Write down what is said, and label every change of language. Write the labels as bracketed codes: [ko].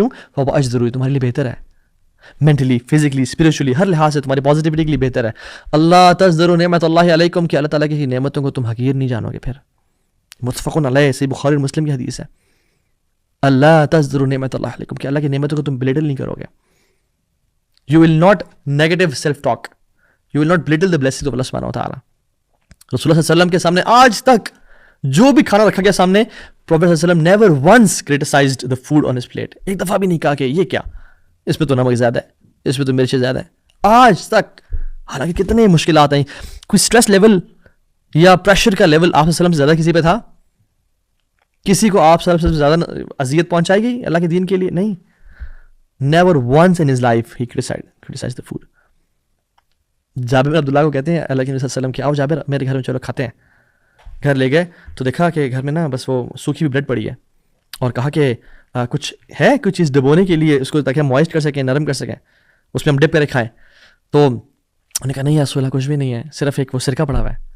[ur] کیوں؟ [ar] فهو اجدر, [ur] تمہارے لیے بہتر ہے, مینٹلی, فزیکلی, اسپرچولی, ہر لحاظ سے تمہاری پازیٹیوٹی کے لیے بہتر ہے. [ar] اللہ تزدروا نعمت اللہ علیکم, [ur] کہ اللہ تعالیٰ کی نعمتوں کو تم حقیر نہیں جانو گے. پھر متفق علیہ, صحیح بخاری اور مسلم کی حدیث ہے, [ar] اللہ تزدروا نعمت اللہ علیکم, [ur] کہ اللہ کی نعمتوں کو تم بلیٹل نہیں کرو گے. [en] You will not negative self-talk. You will not belittle the blessings of Allah subhanahu wa ta'ala. [ur] رسول اللہ صلی اللہ علیہ وسلم کے سامنے آج تک جو بھی کھانا رکھا گیا سامنے, پروفیٹ صلی اللہ علیہ وسلم [en] never once criticized the food on his plate. [ur] ایک دفعہ بھی نہیں کہا کہ یہ کیا, اس میں تو نمک زیادہ ہے, اس میں تو مرچ زیادہ ہے. آج تک, حالانکہ کتنے مشکلات آئیں, کوئی اسٹریس لیول یا پریشر کا لیول آپ صلی اللہ علیہ وسلم سے زیادہ کسی پہ تھا؟ کسی کو آپ صلی اللہ علیہ وسلم سے زیادہ اذیت پہنچائی گئی اللہ کے دین کے لیے؟ نہیں. [en] Never once in his life he criticized the food. [ur] جابر بن عبداللہ کو کہتے ہیں اللہ کے نبی صلی اللہ علیہ وسلم کہ آؤ جابر میرے گھر میں چلو کھاتے ہیں. گھر لے گئے تو دیکھا کہ گھر میں نا بس وہ سوکھی ہوئی بریڈ پڑی ہے, اور کہا کہ کچھ ہے کوئی چیز ڈبونے کے لیے اس کو, تاکہ ہم موائسٹ کر سکیں, نرم کر سکیں, اس میں ہم ڈپ کرے کھائیں. تو انہوں نے کہا نہیں رسول اللہ کچھ بھی نہیں ہے, صرف ایک وہ سرکہ پڑا ہوا ہے.